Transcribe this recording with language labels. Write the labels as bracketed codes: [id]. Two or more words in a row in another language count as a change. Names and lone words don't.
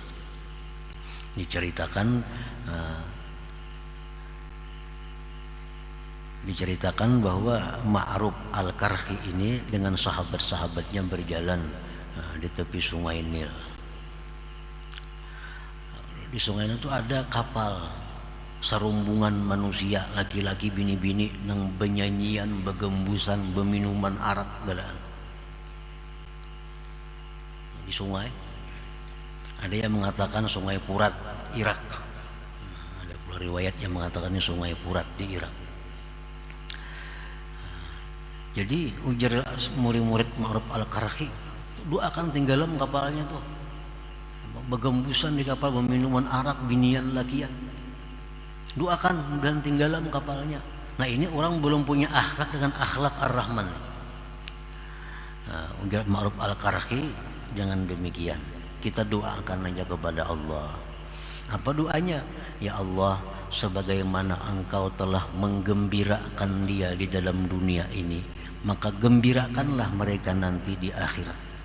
[bjn] Diceritakan bahwa Ma'ruf Al-Karhi ini dengan sahabat-sahabatnya berjalan di tepi sungai Nil. Di sungai Nil itu ada kapal serumbungan manusia, laki-laki bini-bini nang benyanyian, begembusan, beminuman arak galaan di sungai. Ada yang mengatakan sungai Furat Irak, ada pula riwayat yang mengatakan ini sungai Furat di Irak. Jadi ujar murid-murid Ma'ruf Al-Karhi, doakan tinggalam kapalnya tuh, begembusan di kapal, beminuman arak, binian lakian, doakan dan tinggalam kapalnya. Nah, ini orang belum punya akhlak dengan akhlak Ar-Rahman. Nah, ujar Ma'ruf Al-Karhi, jangan demikian, kita doakan aja kepada Allah. Apa doanya? [id] Ya Allah, sebagaimana engkau telah menggembirakan dia di dalam dunia ini, maka gembirakanlah mereka nanti di akhirat.